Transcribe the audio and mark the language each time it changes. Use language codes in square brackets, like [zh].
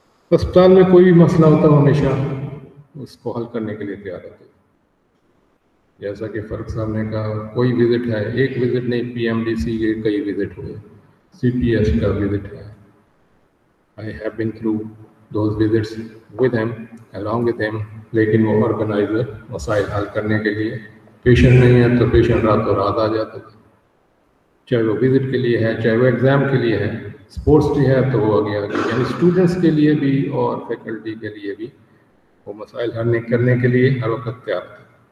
[ur] اسپتال میں کوئی بھی مسئلہ ہوتا ہے ہمیشہ اس کو حل کرنے کے لیے تیار ہوتے. جیسا کہ فرق صاحب نے کہا، کوئی وزٹ ہے، ایک وزٹ نہیں، پی ایم ڈی سی کے کئی وزٹ ہوئے، سی پی ایس کا وزٹ ہے. [en] I have been through those visits with him, along with him. [ur] لیکن وہ آرگنائزر مسائل حل کرنے کے لیے، پیشنٹ نہیں ہے تو پیشنٹ راتوں رات آ جاتا تھا، چاہے وہ وزٹ کے لیے ہے چاہے وہ ایگزام کے لیے ہے، اسپورٹس ڈے ہے تو وہ آگے یعنی اسٹوڈنٹس کے لیے بھی اور فیکلٹی کے لیے بھی وہ مسائل حل کرنے کے لیے ہر وقت تیار تھا.